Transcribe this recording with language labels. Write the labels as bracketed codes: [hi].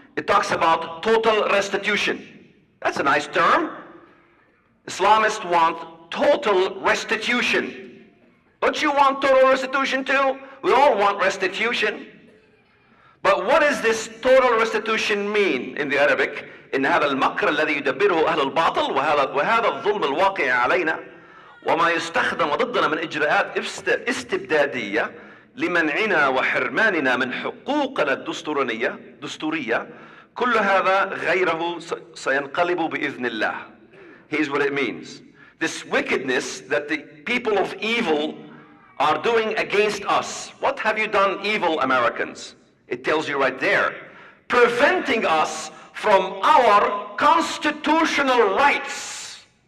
[en] It talks about total restitution. That's a nice term. Islamists want total restitution. Don't you want total restitution too? We all want restitution. But what does this total restitution mean in the Arabic? [ar] إن هذا المكر الذي يدبره أهل الباطل وهذا الظلم الواقع علينا وما يستخدم ضدنا من إجراءات استبدادية لمنعنا وحرماننا من حقوقنا الدستورية كل هذا غيره سينقلب بإذن الله. [en] Here's what it means. This wickedness that the people of evil are doing against us. What have you done, evil Americans? It tells you right there. Preventing us from our constitutional rights.